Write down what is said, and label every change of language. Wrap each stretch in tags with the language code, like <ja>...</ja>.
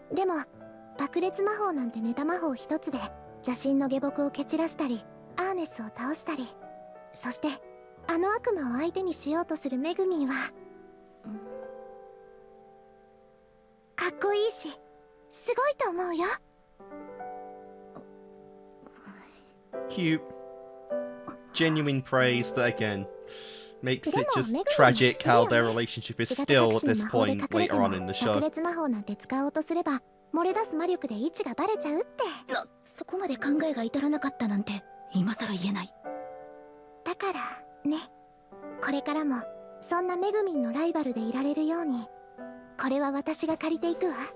<ja>でも爆裂魔法なんてネタ魔法一つで邪神の下僕を蹴散らしたりアーネスを倒したり、そしてあの悪魔を相手にしようとするメグミンはかっこいいしすごいと思うよ。</ja> <en>Cute. Genuine praise that again makes it just tragic how their relationship is still at this point later on in the show.</en> <ja>爆裂魔法なんて使おうとすれば漏れ出す魔力で位置がバレちゃうって。そこまで考えが至らなかったなんて今さら言えない。だからね、これからもそんなメグミンのライバルでいられるように、これは私が借りていくわ。</ja>